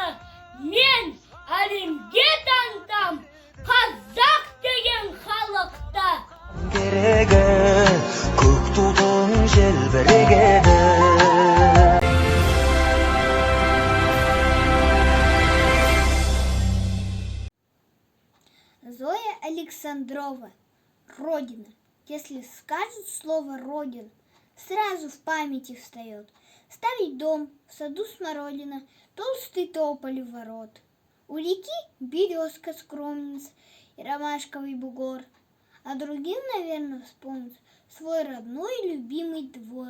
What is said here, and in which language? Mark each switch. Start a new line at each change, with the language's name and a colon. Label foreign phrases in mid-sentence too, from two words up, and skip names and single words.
Kazakh: Мен әлемге танытам қазақ деген халықты. Керегі көк тудың желбірегені.
Russian: Зоя Александрова. Родина. Если скажут слово «родина», сразу в памяти встает старый дом, в саду смородина, толстый тополь у ворот. У реки березка скромница и ромашковый бугор, а другим, наверное, вспомнит свой родной любимый двор.